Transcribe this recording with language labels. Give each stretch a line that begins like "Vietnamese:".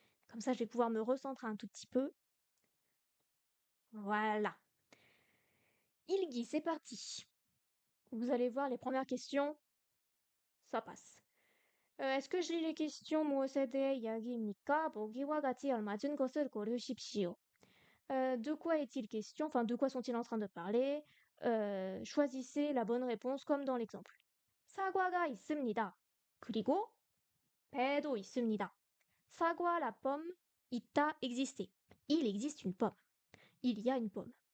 French: Comme ça, je vais pouvoir me recentrer un tout petit peu. Voilà. Ilgi, c'est parti. Vous allez voir les premières questions. Ça passe. Est-ce que je lis les questions
Korean: 무엇에 이야기입니까? 보기와 같이 알맞은 것을 고르십시오.
French: De quoi est-il question? Enfin, de quoi sont-ils en train de parler? Choisissez la bonne réponse comme dans l'exemple.
Korean: 사과가 있습니다. 그리고 배도 있습니다.
French: 사과, la pomme, 있다, exister. Il existe une pomme. Il y a une pomme.